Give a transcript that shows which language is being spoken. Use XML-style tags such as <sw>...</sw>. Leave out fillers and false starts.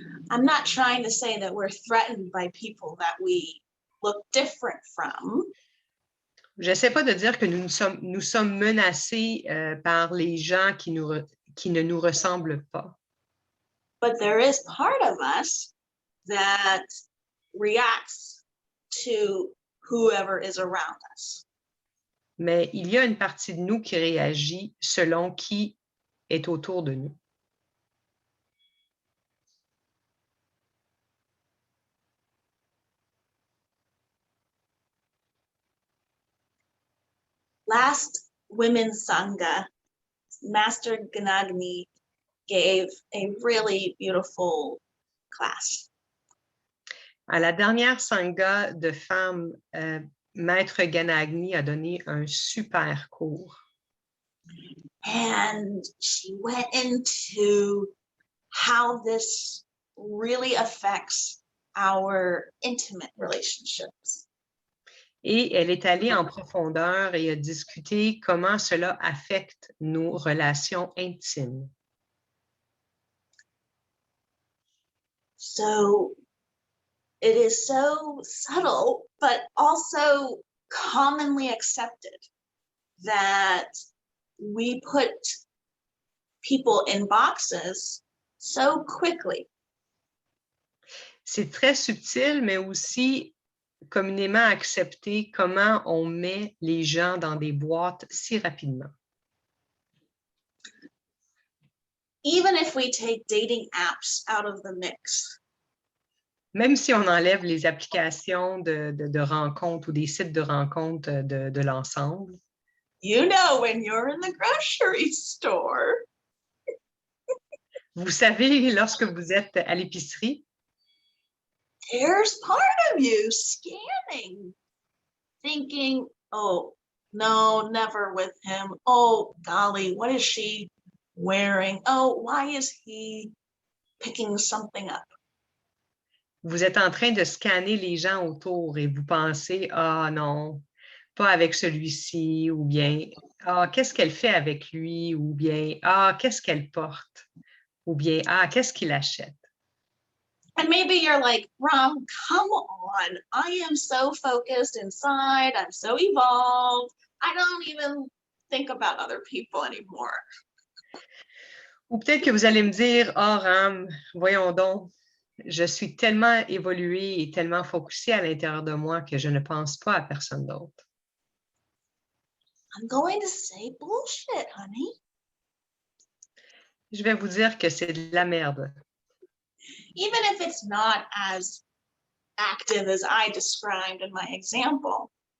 <en>I'm not trying to say that we're threatened by people that we look different from.</en> <fr>Je n'essaie pas de dire que nous sommes menacés par les gens qui ne nous ressemblent pas.</fr> <en>But there is part of us that reacts to whoever is around us.</en> <fr>Mais il y a une partie de nous qui réagit selon qui est autour de nous.</fr> <en>Last Women's Sangha, Master Ganagni gave a really beautiful class.</en> <fr>À la dernière Sangha de femmes, Maître Ganagni a donné un super cours.</fr> <en>And she went into how this really affects our intimate relationships.</en> <fr>Et elle est allée en profondeur et a discuté comment cela affecte nos relations intimes.</fr> <en>So it is so subtle, but also commonly accepted that we put people in boxes so quickly.</en> <fr>C'est très subtil, mais aussi communément accepté comment on met les gens dans des boîtes si rapidement.</fr> <en>Even if we take dating apps out of the mix.</en> <fr>Même si on enlève les applications de rencontres ou des sites de rencontres de l'ensemble.</fr> <en>You know, when you're in the grocery store.</en> <fr>Vous savez, lorsque vous êtes à l'épicerie,</fr> <en>there's part of you scanning, thinking, oh, no, never with him. Oh, golly, what is she wearing? Oh, why is he picking something up?</en> <fr>vous êtes en train de scanner les gens autour et vous pensez, ah non, pas avec celui-ci, ou bien, ah, qu'est-ce qu'elle fait avec lui, ou bien, ah, qu'est-ce qu'elle porte, ou bien, ah, qu'est-ce qu'il achète.</fr> <en>And maybe you're like, Ram, come on. I am so focused inside. I'm so evolved. I don't even think about other people anymore.</en> <fr>Ou peut-être que vous allez me dire, ah, Ram, voyons donc, je suis tellement évoluée et tellement focusée à l'intérieur de moi que je ne pense pas à personne d'autre.</fr> <en>I'm going to say bullshit, honey.</en> <fr>Je vais vous dire que c'est de la merde.</fr> <en>Even if it's not as active as I described in my example.</en>